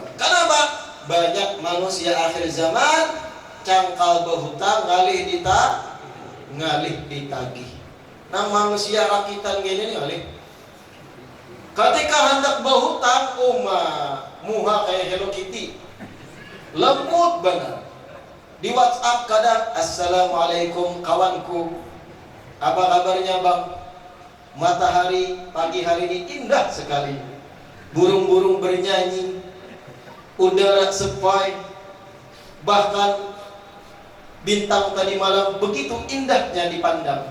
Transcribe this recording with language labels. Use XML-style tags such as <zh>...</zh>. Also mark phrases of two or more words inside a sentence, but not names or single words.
<id>Kenapa?</id> <bjn>Banyak manusia akhir zaman cangkal berhutang ngalih ditagih. Nah manusia rakitan gini nih ngalih. Ketika hendak berhutang, muha kayak Hello Kitty, lembut benar.</bjn> <id>Di WhatsApp kadang, assalamualaikum kawanku, apa kabarnya bang? Matahari pagi hari ini indah sekali, burung-burung bernyanyi, udara sepoi, bahkan bintang tadi malam begitu indahnya dipandang.</id>